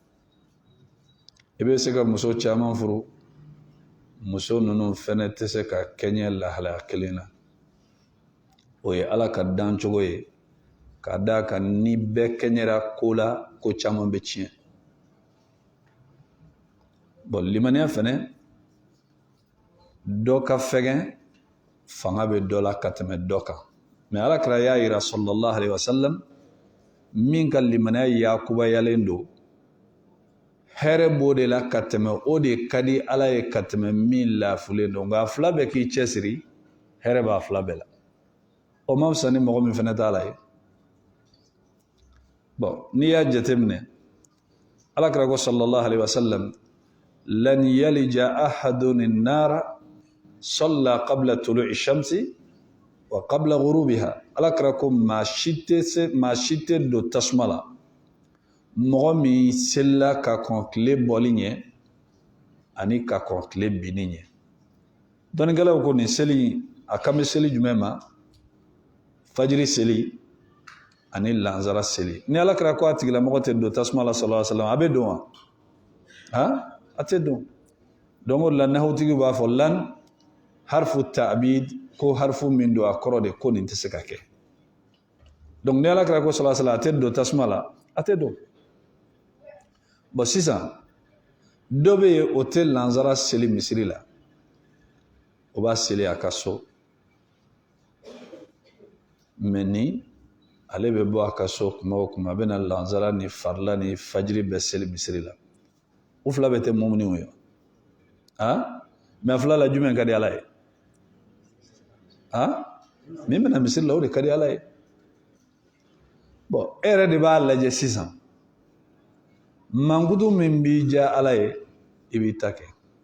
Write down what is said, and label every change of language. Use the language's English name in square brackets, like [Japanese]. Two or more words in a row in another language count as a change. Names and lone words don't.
[Bambara] i bɛ se ka muso caman furu muso ninnu fɛnɛ tɛ se ka kɛɲɛ lahalaya kelen na o ye ala ka dan cogo ye ka da kan ni bɛɛ kɛɲɛra ko la ko caman bɛ tiɲɛ bon limaniya fɛnɛ dɔ ka fɛgɛn fanga bɛ dɔ la ka tɛmɛ dɔ kan mais ala kira y'a yira [Arabic] صلى الله عليه وسلم [Bambara] min ka limaniya yakubayalen do hɛrɛ b'o de la ka tɛmɛ o de ka di ala ye ka tɛmɛ min lafulen do nka fila bɛɛ k'i cɛsiri hɛrɛ b'a fila bɛɛ la o ma fisa ni mɔgɔ min fɛnɛ t'a la ye bon n'i y'a jateminɛ ala kira ko [Arabic] صلى الله عليه وسلم لن يلج أحد النار صلى قبل طلوع الشمس وقبل غروبها [Bambara] ala kira ko maa si tɛ don tasuma la mɔgɔ min selila ka kɔn tile bɔli ɲɛ ani ka kɔn tile binni ɲɛ dɔnnikɛlaw ko nin seli a kan bɛ seli jumɛn ma fajiri seli ani lansara seli ni ala kira ko a tigilamɔgɔ tɛ don tasuma la [Arabic] صلى الله عليه وسلم [Bambara] a bɛ don wa a tɛ don donc o de la nahutigi b'a fɔ [Arabic] لن حرف تأبيد [Bambara] ko harfu min do a kɔrɔ de ko nin tɛ se ka kɛ donc ni ala kira ko [Arabic] صلى الله عليه وسلم [Bambara] a tɛ don tasuma la a tɛ don bon sisan dɔ bɛ yen o tɛ lansara seli misiri la o b'a seli a ka so mais ni ale bɛ bɔ a ka so kuma o kuma a bɛ na lansara ni farila ni fajiri bɛ seli misiri la u fila bɛ tɛ muminiw ye mais fila la jumɛn ka di ala ye min bɛna misiri la o de ka di ala ye bon e yɛrɛ de b'a lajɛ sisan mankutu min b'i diya ala ye i b'i ta kɛ